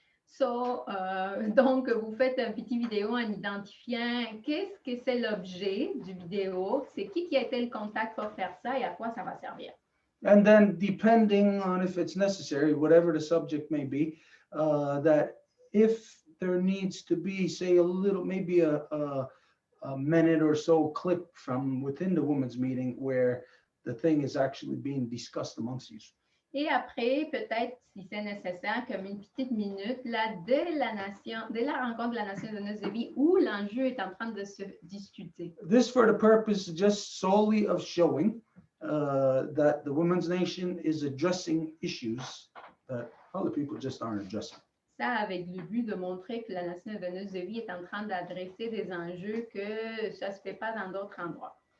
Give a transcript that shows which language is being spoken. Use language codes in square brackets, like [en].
[fr] So, donc, vous faites un petit vidéo en identifiant qu'est-ce que c'est l'objet du vidéo, c'est qui a été le contact pour faire ça et à quoi ça va servir. [en] And then, depending on if it's necessary, whatever the subject may be, that if there needs to be, say, a little, maybe a minute or so clip from within the women's meeting where the thing is actually being discussed amongst you. [fr] Et après, peut-être, si c'est nécessaire, comme une petite minute, là, dès la rencontre de la Nation de Noces de vie, où l'enjeu est en train de se discuter. [en] This for the purpose just solely of showing that the Women's Nation is addressing issues that other people just aren't addressing. [fr] Ça avec le but de montrer que la Nation de Noces de vie est en train d'adresser des enjeux que ça ne se fait pas dans d'autres endroits.